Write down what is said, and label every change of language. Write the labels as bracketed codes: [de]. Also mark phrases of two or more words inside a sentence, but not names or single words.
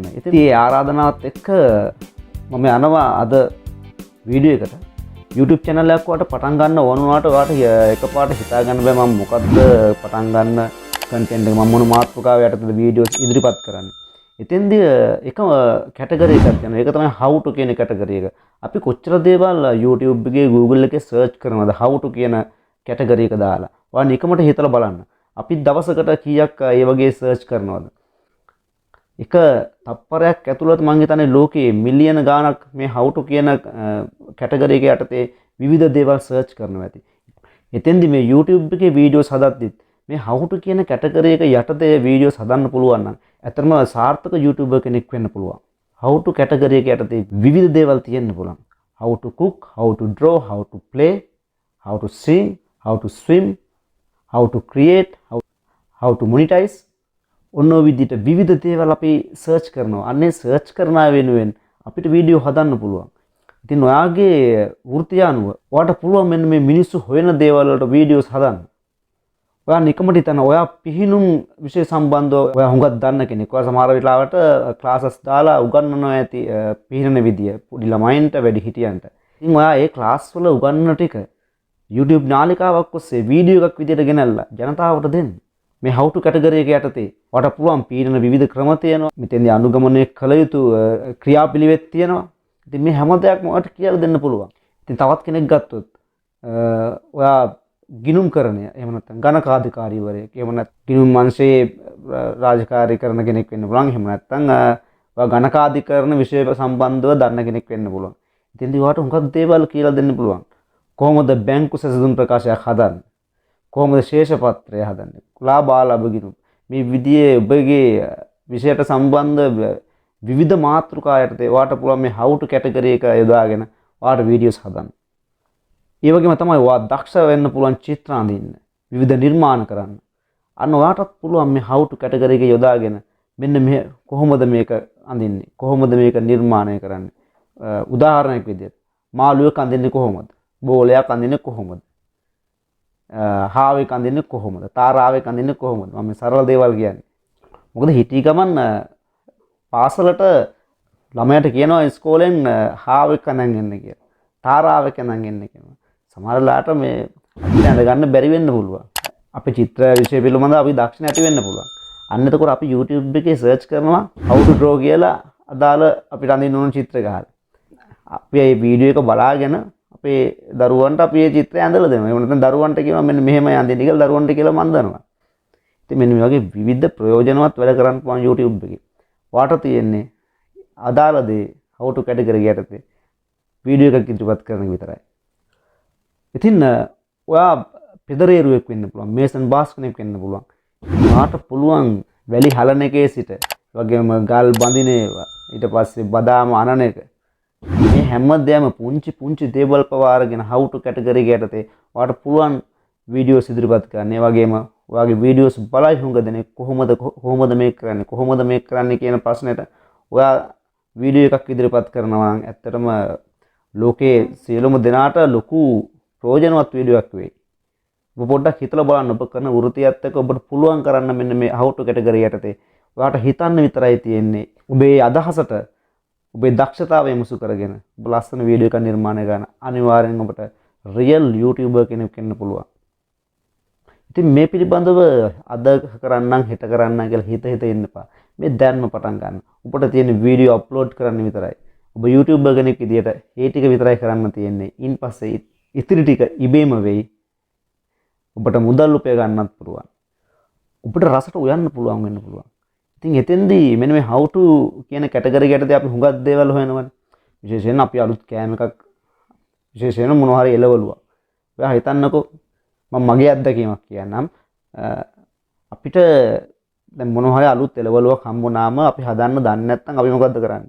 [si] ඉතින් මේ ආරාධනාවත් එක්ක මම යනවා අද වීඩියෝ එකට. YouTube channel එකක් වට පටන් ගන්න ඕන වුණාට ඔයාට එකපාරට හිතා ගන්න බෑ මම මොකද්ද පටන් ගන්න content එක මම මොන මාතෘකාව යටතේද videos ඉදිරිපත් කරන්නේ. එතෙන්දී එක කැටගරි එකක් තියෙනවා. ඒක තමයි [en] how to [si] කියන කැටගරි එක. අපි කොච්චර දේවල් YouTube එකේ Google එකේ search කරනවද [en] how to [si] කියන කැටගරි එක දාලා. ඔයා නිකමට හිතලා බලන්න. අපි දවසකට කීයක් ඒ වගේ search කරනවද? එක තප්පරයක් ඇතුළත මම හිතන්නේ ලෝකයේ මිලියන ගාණක් මේ [en] how to [si] කියන කැටගරි එක යටතේ විවිධ දේවල් සර්ච් කරනවා ඇති. එතෙන්දි මේ YouTube එකේ වීඩියෝස් හදද්දිත් මේ [en] how to [si] කියන කැටගරි එක යටතේ වීඩියෝස් හදන්න පුළුවන් නම් ඇත්තටම සාර්ථක YouTuber කෙනෙක් වෙන්න පුළුවන්. [en] how to category [si] එක යටතේ විවිධ දේවල් තියෙන්න පුළුවන්. [en] how to cook, how to draw, how to play, how to sing, how to swim, how to create, how to monetize [si] ඔන්න ඔය විදිහට විවිධ දේවල් අපි සර්ච් කරනවා. අන්නේ සර්ච් කරන වෙනුවෙන් අපිට වීඩියෝ හදන්න පුළුවන්. ඉතින් ඔයාගේ වෘත්තිය අනුව ඔයාට පුළුවන් මෙන්න මේ මිනිස්සු හොයන දේවල් වලට වීඩියෝස් හදන්න. ඔයා නිකමට හිතන ඔයා පිහිනුම් විෂය සම්බන්ධව ඔයා හුඟක් දන්න කෙනෙක්. ඔයා සමහර වෙලාවට ක්ලාසස් දාලා උගන්වනවා ඇති පිහිනන විදිය පොඩි ළමයින්ට වැඩි හිටියන්ට. ඉතින් ඔයා ඒ ක්ලාස් වල උගන්වන ටික YouTube නාලිකාවක් ඔස්සේ වීඩියෝ එකක් විදියට ගෙනල්ලා ජනතාවට දෙන්න. මේ [en] how to category [si] එක යටතේ ඔයාට පුළුවන් පීඩන විවිධ ක්‍රම තියෙනවා. මෙතෙන්දී අනුගමනය කළ යුතු ක්‍රියාපිළිවෙත් තියෙනවා. ඉතින් මේ හැම දෙයක්ම ඔයාට කියලා දෙන්න පුළුවන්. ඉතින් තවත් කෙනෙක් ගත්තොත් ඔයා ගිණුම් කරණය එහෙම නැත්නම් ගණකාධිකාරීවරයෙක් එහෙම නැත්නම් ගිණුම් අංශයේ රාජකාරී කරන කෙනෙක් වෙන්න පුළුවන්. එහෙම නැත්නම් ඔයා ගණකාධිකරණ විෂය සම්බන්ධව දන්න කෙනෙක් වෙන්න පුළුවන්. ඉතින්දී ඔයාට හුඟක් දේවල් කියලා දෙන්න පුළුවන්. කොහොමද බැංකු සැසඳුම් ප්‍රකාශයක් හදන්නේ? කොහොමද ශේෂපත්‍රය හදන්නේ? ලාභාලාභ ගිණුම්. මේ විදිහේ ඔබගේ විෂයට සම්බන්ධ විවිධ මාතෘකා යටතේ ඔයාට පුළුවන් මේ [en] how to category [si] එක යොදාගෙන ඔයාට වීඩියෝස් හදන්න. ඒ වගේම තමයි ඔයා දක්ෂ වෙන්න පුළුවන් චිත්‍ර අඳින්න, විවිධ නිර්මාණ කරන්න. අන්න ඔයාටත් පුළුවන් මේ [en] how to category [si] එක යොදාගෙන මෙන්න මේ කොහොමද මේක අඳින්නේ? කොහොමද මේක නිර්මාණය කරන්නේ? උදාහරණයක් විදිහට මාළුවෙක් අඳින්නේ කොහොමද? බෝලයක් අඳින්නේ කොහොමද? හාවෙක් අඳින්නේ කොහොමද? තාරාවෙක් අඳින්නේ කොහොමද? මම සරල දේවල් කියන්නේ. මොකද හිටි ගමන් පාසලට ළමයට කියනවා ඉස්කෝලෙන් හාවෙක් අඳන් එන්න කියලා. තාරාවෙක් අඳන් එන්න කියනවා. සමහර වෙලාවට මේ අපිට අඳ ගන්න බැරි වෙන්න පුළුවන්. අපේ චිත්‍ර විෂය පිළිබඳව අපි දක්ෂ නැති වෙන්න පුළුවන්. අන්න එතකොට අපි YouTube එකේ search කරනවා [en] how to draw [si] කියලා අදාළ අපිට අඳින්න ඕන චිත්‍ර ගහලා. අපි මේ වීඩියෝ එක බලාගෙන අපේ දරුවන්ට අපි මේ චිත්‍රය ඇඳලා දෙනවා. එහෙම නැත්නම් දරුවන්ට කියනවා මෙන්න මෙහෙමයි අඳින්න කියලා දරුවන්ට කියලා මම දන්නවා. ඉතින් මෙන්න මේ වගේ විවිධ ප්‍රයෝජනවත් වැඩ කරන්න පුළුවන් YouTube එකේ. ඔයාට තියෙන්නේ අදාළ දේ [en] how to category [si] යටතේ වීඩියෝ එකක් ඉදිරිපත් කරන එක විතරයි. ඉතින් ඔයා පෙදරේරුවෙක් වෙන්න පුළුවන්, මේසන් බාස් කෙනෙක් වෙන්න පුළුවන්. ඔයාට පුළුවන් වැලි හලන එකේ සිට වගේම ගල් බඳින ඒවා, ඊට පස්සේ බදාම අනන එක මේ හැමදේම පුංචි දේවල් පවා අරගෙන [en] how to category [si] යටතේ ඔයාට පුළුවන් වීඩියෝස් ඉදිරිපත් කරන්න. ඒ වගේම ඔයාගේ වීඩියෝස් බලයි හුඟ දෙනෙක් කොහොමද මේක කරන්නේ කියන ප්‍රශ්නෙට ඔයා වීඩියෝ එකක් ඉදිරිපත් කරනවා නම් ඇත්තටම ලෝකේ සියලුම දෙනාට ලොකු ප්‍රයෝජනවත් වීඩියෝ එකක් වෙයි. ඔබ පොඩ්ඩක් හිතලා බලන්න ඔබ කරන වෘත්තියත් එක්ක ඔබට පුළුවන් කරන්න මෙන්න මේ [en] how to category [si] යටතේ ඔයාට හිතන්න විතරයි තියෙන්නේ. ඔබේ අදහසට ඔබේ දක්ෂතාවය මුසු කරගෙන ඔබ ලස්සන වීඩියෝ එකක් නිර්මාණය කරන අනිවාර්යෙන් ඔබට [en] real YouTuber [si] කෙනෙක් වෙන්න පුළුවන්. ඉතින් මේ පිළිබඳව අද කරන්නම් හෙට කරන්නම් කියලා හිත ඉන්න එපා. මේ දැන්ම පටන් ගන්න. ඔබට තියෙන [en] video upload [si] කරන්න විතරයි. ඔබ YouTuber කෙනෙක් විදියට ඒ ටික විතරයි කරන්න තියෙන්නේ. ඉන්පස්සේ ඉතිරි ටික ඉබේම වෙයි. ඔබට මුදල් උපය ගන්නත් පුළුවන්. ඔබට රසට උයන්න පුළුවන් වෙන්න පුළුවන්. ඉතින් එතෙන්දී මෙන්න මේ [en] how to [si] කියන කැටගරි යටතේ අපි හුඟක් දේවල් හොයනවනේ. විශේෂයෙන් අපි අලුත් කෑම එකක් විශේෂයෙන් මොනවා හරි එළවලුවා. ඔයා හිතන්නකෝ මම මගේ අත්දැකීමක් කියන්නම්. අපිට දැන් මොනවා හරි අලුත් එළවලුවක් හම්බුනාම අපි හදන්න දන්නේ නැත්නම් අපි මොකද්ද කරන්නේ?